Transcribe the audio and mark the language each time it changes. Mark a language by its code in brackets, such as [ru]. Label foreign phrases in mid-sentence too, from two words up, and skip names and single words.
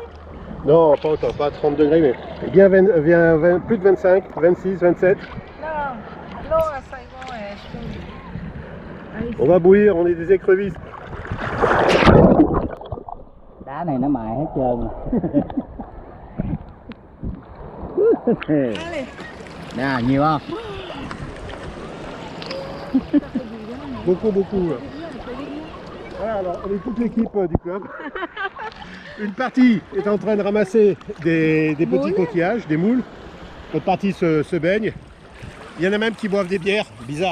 [fr] Non, pas autant, pas 30 degrés, mais bien plus de 25, 26, 27. Non, l'eau à Saigon est chaude. On va bouillir, on est des écrevisses. [vi] Đá này nó mài hết trơn. [fr] Allez. [vi] Nè, nhiều không? [fr] Beaucoup. Voilà, alors on est toute l'équipe du club. Une partie est en train de ramasser des petits coquillages, des moules. L'autre partie se baigne. Il y en a même qui boivent des bières, bizarre.